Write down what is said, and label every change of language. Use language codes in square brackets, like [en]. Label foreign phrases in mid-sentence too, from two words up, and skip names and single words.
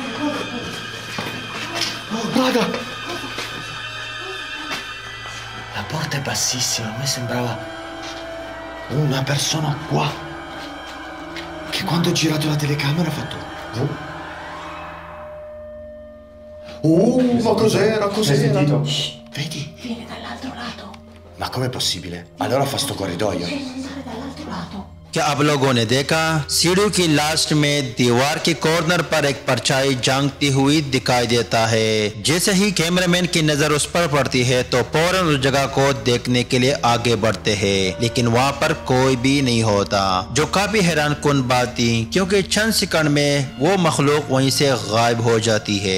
[it] La porta è bassissima, a me sembrava una persona qua. Che quando ho girato la telecamera ha fatto... ma cos'era? Vedi? Viene dall'altro lato. Ma com'è possibile? Allora fa sto corridoio. Devi andare dall'altro lato. [hi] क्या आप लोगों ने देखा, सीढ़ी की लास्ट में दीवार के कॉर्नर पर एक परछाई झांकती हुई दिखाई देता है। जैसे ही कैमरामैन की नजर उस पर पड़ती है तो फौरन उस जगह को देखने के लिए आगे बढ़ते हैं, लेकिन वहाँ पर कोई भी नहीं होता, जो काफी हैरानकुन बात थी क्योंकि चंद सेकंड में वो मखलूक वहीं से गायब हो जाती है।